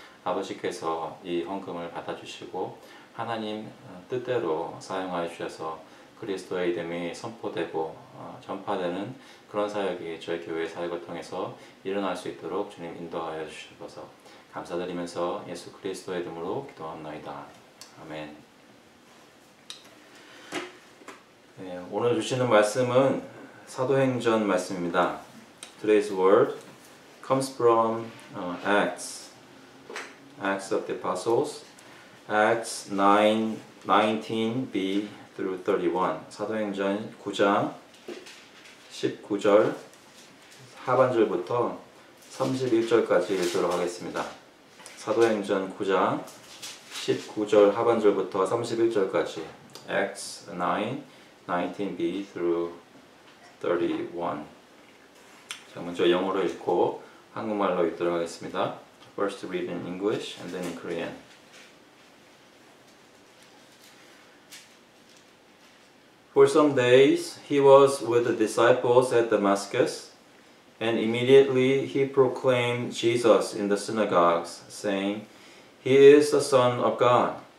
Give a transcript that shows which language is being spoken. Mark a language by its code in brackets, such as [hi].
[ko] 아버지께서 이 헌금을 받아주시고 하나님 뜻대로 사용하여 주셔서 그리스도의 이름이 선포되고 전파되는 그런 사역이 저희 교회 사역을 통해서 일어날 수 있도록 주님 인도하여 주셔서 감사드리면서 예수 그리스도의 이름으로 기도합나이다. 아멘. 네, 오늘 주시는 말씀은 사도행전 말씀입니다. [en] Today's word comes from Acts of the Apostles, Acts 9, 19b through 31. [ko] 사도행전 9장 19절 하반절부터 31절까지 읽도록 하겠습니다. 사도행전 9장 19절 하반절부터 31절까지 [en] Acts 9, 19b through 31. [ko] 자, 먼저 영어로 읽고 한국말로 읽도록 하겠습니다. [en] First read in English and then in Korean. For some days he was with the disciples at Damascus. And immediately he proclaimed Jesus in the synagogues, saying, He is the Son of God.